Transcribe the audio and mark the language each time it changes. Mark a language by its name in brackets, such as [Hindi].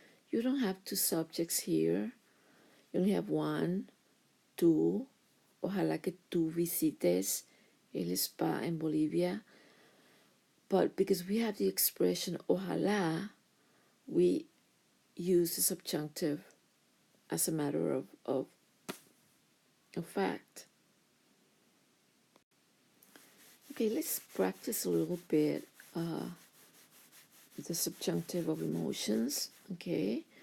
[English] You don't have two subjects here. You only have one, tú. [Spanish] Ojalá que tú visites el spa en Bolivia. [English] But because we have the expression ojalá, we use the subjunctive as a matter of fact. Okay, let's practice a little bit the subjunctive of emotions, okay?